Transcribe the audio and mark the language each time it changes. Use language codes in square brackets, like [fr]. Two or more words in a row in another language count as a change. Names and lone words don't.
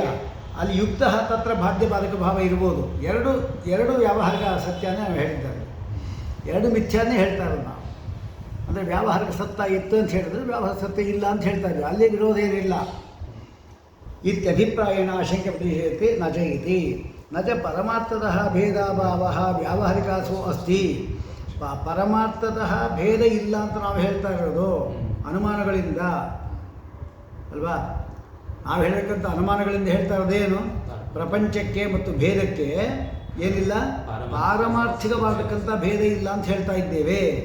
[kn] ಅಲ್ಲಿ ಯುಕ್ತ ತತ್ರ ಬಾಧ್ಯ ಬಾಧಕ ಭಾವ ಇರ್ಬೋದು. ಎರಡು ವ್ಯಾವಹಾರಿಕ ಸತ್ಯನೇ ನಾವು ಹೇಳಿದ್ದಾರೆ, ಎರಡು ಮಿಥ್ಯಾನೇ ಹೇಳ್ತಾ ಇರೋದು ನಾವು. ಅಂದರೆ ವ್ಯಾವಹಾರಿಕ ಸತ್ತ ಇತ್ತು ಅಂತ ಹೇಳಿದ್ರೆ ವ್ಯಾವಹಾರಿಕ ಸತ್ಯ ಇಲ್ಲ ಅಂತ ಹೇಳ್ತಾ ಇದ್ವಿ, ಅಲ್ಲಿ ವಿರೋಧ ಏನಿಲ್ಲ. [sa] ಇತ್ಯಭಿಪ್ರಾಯೇಣ ಆಶಂಕೆ ಪ್ರತಿಷೇಧತೆ ನ ಚ ಇತಿ ನ ಚ ಪರಮಾರ್ಥತಃ ಭೇದಾಭಾವಃ ವ್ಯಾವಹಾರಿಕಾಸು ಅಸ್ತಿ. [kn] ಪರಮಾರ್ಥತಃ ಭೇದ ಇಲ್ಲ ಅಂತ ನಾವು ಹೇಳ್ತಾ ಇರೋದು ಅನುಮಾನಗಳಿಂದ ಅಲ್ವಾ. ನಾವು ಹೇಳಬೇಕಂತ ಅನುಮಾನಗಳಿಂದ ಹೇಳ್ತಾ ಇರೋದೇನು? ಪ್ರಪಂಚಕ್ಕೆ ಮತ್ತು ಭೇದಕ್ಕೆ ಏನಿಲ್ಲ, ಪಾರಮಾರ್ಥಿಕವಾಗತಕ್ಕಂಥ ಭೇದ ಇಲ್ಲ ಅಂತ ಹೇಳ್ತಾ ಇದ್ದೇವೆ.